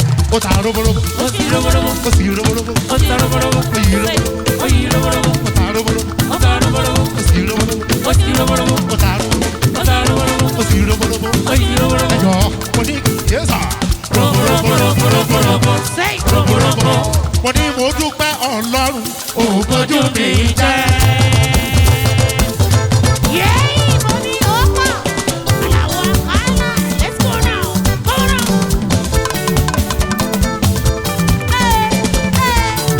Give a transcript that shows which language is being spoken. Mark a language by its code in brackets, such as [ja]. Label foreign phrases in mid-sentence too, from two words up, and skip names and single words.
[yo] Ó ta roborobo. Ó ti roborobo. Ó sì roborobo. Ó ta roborobo. Ó yí roborobo. Ó yí roborobo. Ó ta roborobo. Ó ta roborobo. Ó sì roborobo. Ó ti roborobo. Ó ta roborobo. Ó ta roborobo. Ó sì roborobo. Ó yí roborobo. Ẹ jọ̀ọ́, mo ní, [en] yes, sir. [yo] Robo, robo, robo, robo, robo. Say. Robo, robo. Mo ní mo dúpẹ́ Ọlọ́run, ò bójú mi jẹ́. Yeah, mo ní ó pọ̀. Àlàó Àkàlà, [en] let's go now. Go now. Hey, hey.